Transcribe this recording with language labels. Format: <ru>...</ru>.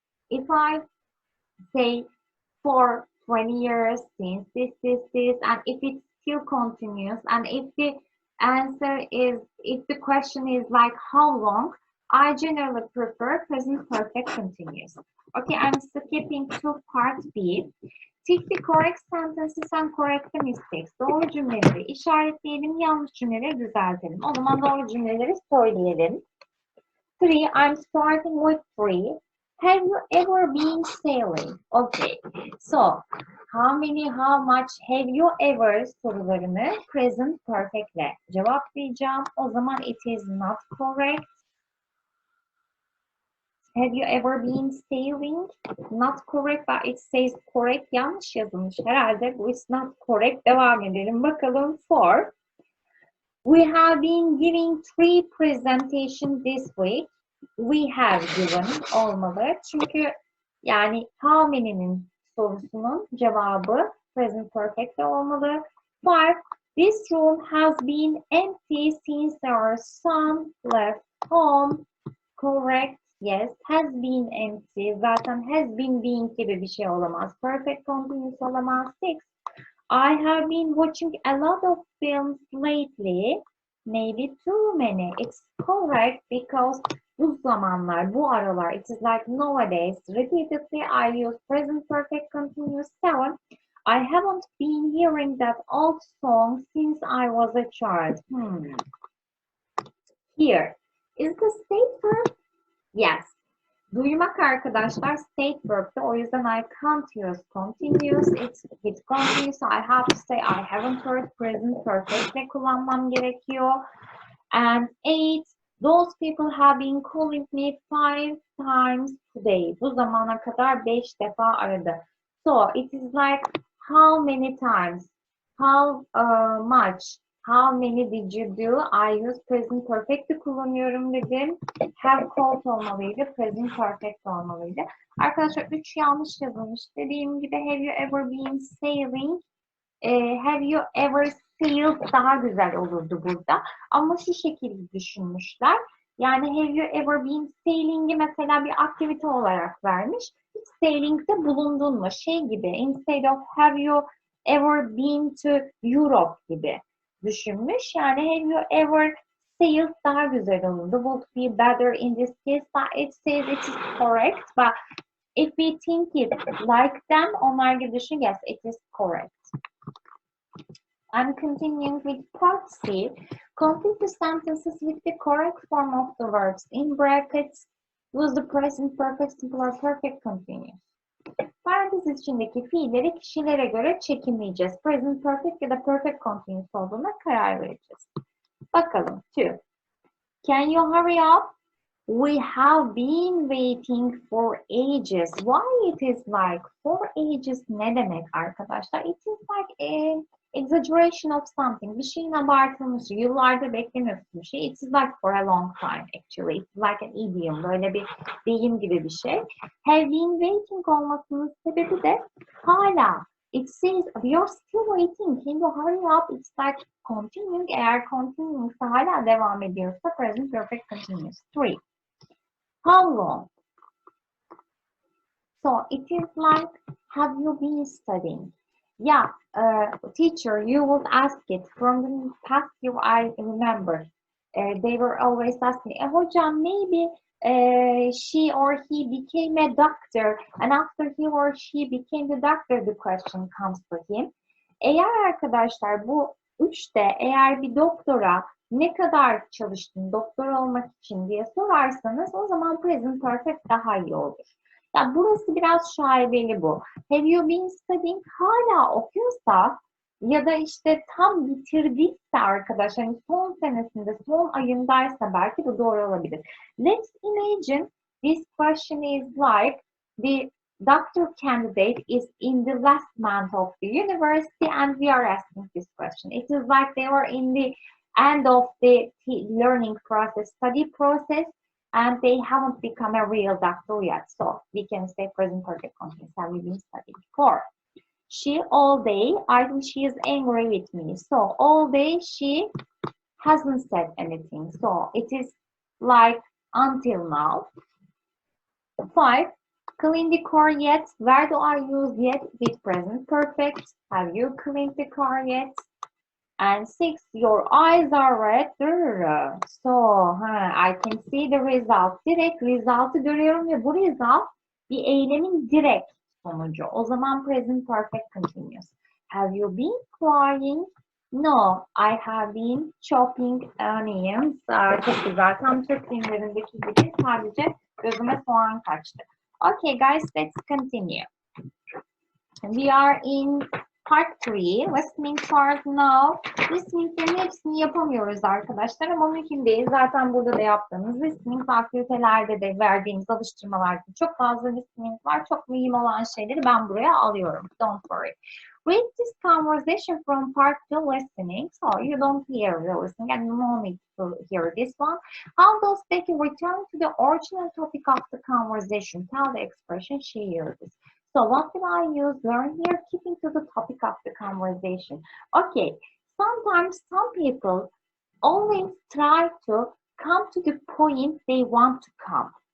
<en>If I say for 20 years, since this, and if it's still continuous, and if the answer is, if the question is like how long, I generally prefer present perfect continuous. Okay, I'm skipping to part B. Tick the correct sentences and correct the mistakes.</en> <tr>Doğru cümleleri işaretleyelim, yanlış cümleleri düzeltelim. O zaman doğru cümleleri söyleyelim.</tr> <en>3, I'm starting with 3. Have you ever been sailing? Okay. So, how many, how much, have you ever</en> <tr>sorularını present perfect'le cevaplayacağım. O zaman</tr> <en>it is not correct. Have you ever been sailing? Not correct, but it says correct.</en> <tr>Yanlış yazılmış herhalde. Bu</tr> <en>is not correct.</en> <tr>Devam edelim. Bakalım</tr> <en>4. We have been giving 3 presentations this week. We have given</en> <tr>olmalı. Çünkü yani how many'nin sorusunun cevabı present perfect de olmalı.</tr> <en>5. This room has been empty since our son left home. Correct. Yes. Has been empty.</en> <tr>Zaten</tr> <en>has been being</en> <tr>gibi bir şey olamaz. Perfect continuous olamaz. 6.</tr> <en>I have been watching a lot of films lately. Maybe too many. It's correct because</en> <tr>bu zamanlar, bu aralar,</tr> <en>it is like nowadays. Repeatedly, I use present perfect continuous. 7. I haven't been hearing that old song since I was a child. Here. Is the state verb? Yes.</en> <tr>Duymak arkadaşlar state verb'de.</tr> <en>O yüzden I can't use continuous. It's continuous. I have to say I haven't heard present perfect'le</en> <tr>kullanmam gerekiyor.</tr> <en>And 8. Those people have been calling me 5 times today.</en> <tr>Bu zamana kadar 5 defa aradı.</tr> <en>So it is like how many times, how much, how many did you do? I use present perfect'i</en> <tr>kullanıyorum dedim.</tr> <en>Have called</en> <tr>olmalıydı,</tr> <en>present perfect olmalıydı.</en> <tr>Arkadaşlar 3 yanlış yazılmış. Dediğim gibi</tr> <en>have you ever been sailing? Have you ever sailed</en> <tr>daha güzel olurdu burada. Ama şu şekilde düşünmüşler. Yani have you ever been sailing'i mesela bir aktivite olarak vermiş. Hiç sailing'de bulundun mu? Şey gibi</tr> <en>instead of have you ever been to Europe</en> <tr>gibi düşünmüş. Yani</tr> <en>have you ever sailed</en> <tr>daha güzel olurdu.</tr> <en>Would be better in this case. But it says it is correct. But if we think it like them,</en> <tr>onlar gibi düşün.</tr> <en>Yes, it is correct. I'm continuing with part C. Complete the sentences with the correct form of the verbs in brackets. Use the present perfect, simple or perfect continuous.</en> <tr>Parantez içindeki fiilleri kişilere göre çekimleyeceğiz. Present perfect ya da perfect continuous olduğuna karar vereceğiz.</tr> <en>Bakalım. 2. Can you hurry up? We have been waiting for ages. Why it is like for ages</en> <tr>ne demek arkadaşlar?</tr> <en>It is like a exaggeration of something.</en> <tr>Bir şeyin abartılmışı. Yıllardır beklemiyorsun bir şey.</tr> <en>It is like for a long time actually. It's like an idiom.</en> <tr>Böyle bir deyim gibi bir şey.</tr> <en>Have been waiting</en> <tr>olmasının sebebi de hala.</tr> <en>It says we are still waiting. Can you hurry up? It's like continuing.</en> <tr>Eğer continuing hala devam ediyorsa</tr> <en>present perfect continuous. 3. How long? So it is like, have you been studying? Yeah, teacher, you would ask it from the past year. I remember they were always asking, hocam, maybe she or he became a doctor, and after he or she became the doctor, the question comes to him.</en> <tr>Eğer arkadaşlar bu üçte eğer bir doktora ne kadar çalıştın doktor olmak için diye sorarsanız o zaman present perfect daha iyi olur. Yani burası biraz şaibeli bu.</tr> <en>Have you been studying?</en> <tr>Hala okuyorsa ya da işte tam bitirdiyse arkadaşlar yani son senesinde, son ayındaysa belki bu doğru olabilir.</tr> <en>Let's imagine this question is like the doctor candidate is in the last month of the university and we are asking this question. It is like they were in the end of the learning process, study process, and they haven't become a real doctor yet. So we can say present perfect continuous. Have we been studying? 4. She all day, I think she is angry with me. So all day she hasn't said anything. So it is like until now. 5. Clean the car yet? Where do I use yet with present perfect? Have you cleaned the car yet? And 6, your eyes are red. So I can see the result.</en> <tr>Direkt result'ı görüyorum ve bu result bir eylemin direkt sonucu.</tr> <en>O zaman present perfect continuous. Have you been crying? No, I have been chopping onions.</en> <tr>Çok güzel. Tam Türk filmlerindeki gibi sadece gözüme soğan kaçtı.</tr> <en>Okay guys, let's continue. We are in Part 3, listening part now.</en> <tr>Listening'lerin hepsini yapamıyoruz arkadaşlar ama mümkün değil. Zaten burada da yaptığımız listening aktivitelerde de verdiğimiz alıştırmalarda çok fazla listening var. Çok mühim olan şeyleri ben buraya alıyorum.</tr> <en>Don't worry. Read this conversation from part 2 listening, so you don't hear the listening and no need to hear this one. How does Becky return to the original topic of the conversation? Tell the expression she uses. So what will I use? Learn here, keeping to the topic of the conversation. Okay, sometimes some people always try to come to the point they want to come.</en>